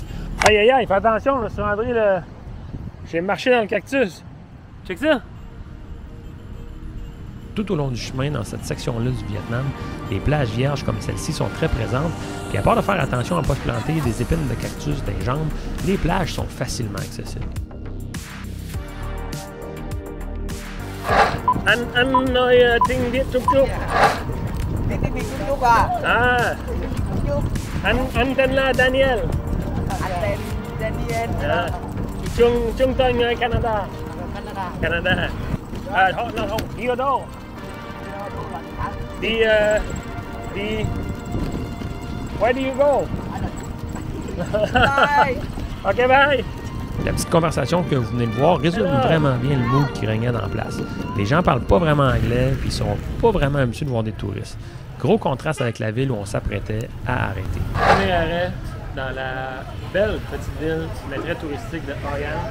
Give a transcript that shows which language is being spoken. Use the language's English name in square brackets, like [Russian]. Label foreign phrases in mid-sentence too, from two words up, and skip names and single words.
[French] Aïe aïe aïe, fais attention, là, sur André, là. J'ai marché dans le cactus. Check ça. Tout au long du chemin, dans cette section-là du Vietnam, les plages vierges comme celle-ci sont très présentes. Puis à part de faire attention à ne pas se planter des épines de cactus des jambes, les plages sont facilement accessibles. [Vietnamese] Anh nói tiếng Việt chút chút. Biết tiếng Việt chút chút à? À, Chút. anh tên là Daniel. Anh tên Daniel. À, chúng tôi người Canada. Canada. Canada. À, không, đi ở đâu? Đi, [English] where do you go? Bye. Ok, bye. [French] La petite conversation que vous venez de voir résume vraiment bien le mood qui régnait dans la place. Les gens parlent pas vraiment anglais puis ils sont pas vraiment habitués de voir des touristes. Gros contraste avec la ville où on s'apprêtait à arrêter. Premier arrêt dans la belle petite ville, mais très touristique de Hoi An.